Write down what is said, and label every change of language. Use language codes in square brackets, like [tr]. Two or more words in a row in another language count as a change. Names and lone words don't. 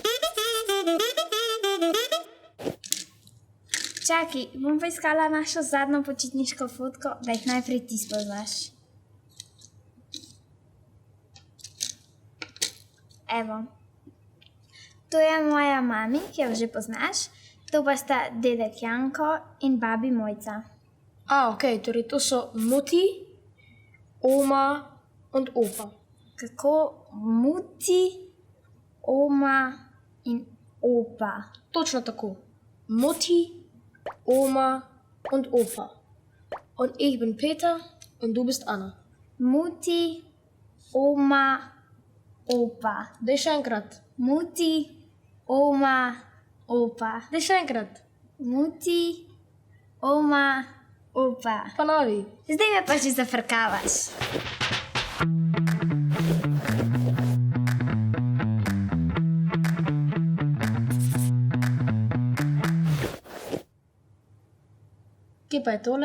[sl] Čakaj, bom pa iskala našo zadnjo počitniško fotko, da jih najprej ti spoznaš. Evo. To je moja mami, ki jo že poznaš. To pa sta dedek Janko in babi Mojca. Okay, torej to so [de] Mutti, Oma und Opa. [sl] Kako? Mutti, Oma in Opa. Točno tako. [de] Mutti, Oma und Opa. Und ich bin Peter und du bist Anna. Mutti, Oma, Opa. [sl] Daj še enkrat. [de] Mutti, Oma, Opa. [sl] Daj še enkrat. [de] Mutti, Oma, Opa. [sl] Ponovi. Zdaj me pa že zafrkavaš. Kje pa je tole?